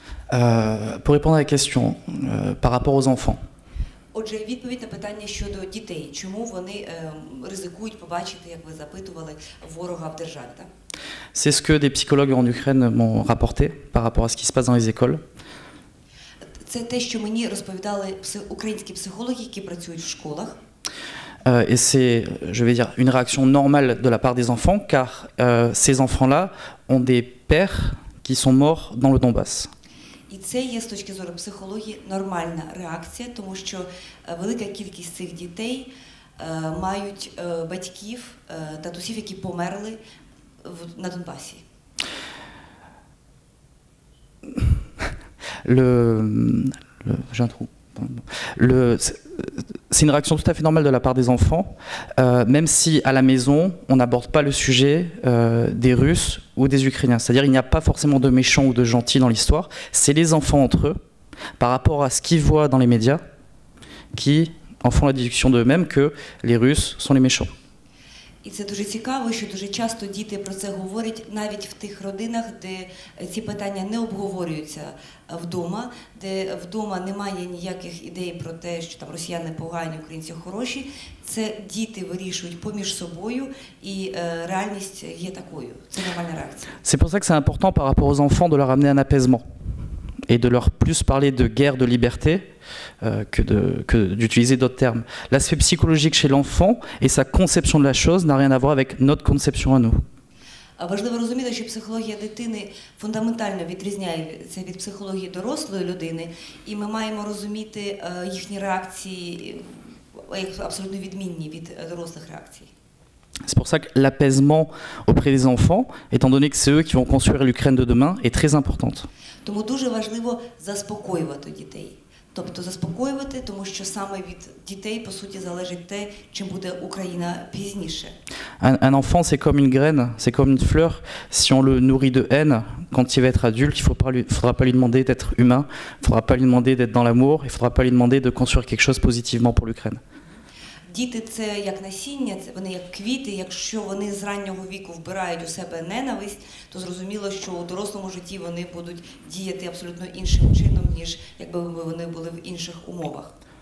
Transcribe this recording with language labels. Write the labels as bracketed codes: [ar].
[fr] Pour répondre à la question, par rapport aux enfants, [uk] Отже, відповідь на питання щодо дітей. Чому вони ризикують побачити, як ви запитували, ворога в державі? Так? [fr] c'est ce que des psychologues en Ukraine m'ont rapporté par rapport à ce qui se passe dans les écoles. [uk] Це те, що мені розповідали українські психологи, які працюють в школах. [fr] Et c'est, je vais dire, une réaction normale de la part des enfants, car ces enfants-là ont des pères qui sont morts dans le Donbass. [uk] І це є з точки зору психології нормальна реакція, тому що велика кількість цих дітей мають батьків, татусів, які померли на Донбасі. [fr] J'ai un trou. C'est une réaction tout à fait normale de la part des enfants, même si à la maison, on n'aborde pas le sujet des Russes ou des Ukrainiens. C'est-à-dire qu'il n'y a pas forcément de méchants ou de gentils dans l'histoire. C'est les enfants entre eux, par rapport à ce qu'ils voient dans les médias, qui en font la déduction d'eux-mêmes que les Russes sont les méchants. [uk] І це дуже цікаво, що дуже часто діти про це говорять навіть в тих родинах, де ці питання не обговорюються вдома, де вдома немає ніяких ідей про те, що там росіяни погані, українці хороші. Це діти вирішують поміж собою, і реальність є такою. Це нормальна реакція. [fr] C'est pour ça que c'est important par rapport aux enfants de leur amener un apaisement et de leur plus parler de guerre de liberté que d'utiliser d'autres termes. L'aspect psychologique chez l'enfant et sa conception de la chose n'a rien à voir avec notre conception à nous. [uk] Важливо розуміти, що психологія дитини фундаментально відрізняється від психології дорослої людини, і ми маємо розуміти їхні реакції як абсолютно відмінні від дорослих реакцій. [fr] C'est pour ça que l'apaisement auprès des enfants, étant donné que c'est eux qui vont construire l'Ukraine de demain, est très importante. [uk] Тому дуже важливо заспокоювати дітей. Тобто заспокоювати, тому що саме від дітей, по суті, залежить те, чим буде Україна пізніше. [fr] Un enfant, c'est comme une graine, c'est comme une fleur. Si on le nourrit de haine, quand il va être adulte, il ne faudra pas lui demander d'être humain, il ne faudra pas lui demander d'être dans l'amour, il ne faudra pas lui demander de construire quelque chose positivement pour l'Ukraine. [uk] Діти – це як насіння, вони як квіти. Якщо вони з раннього віку вбирають у себе ненависть, то зрозуміло, що у дорослому житті вони будуть діяти абсолютно іншим чином, ніж якби вони були в інших умовах.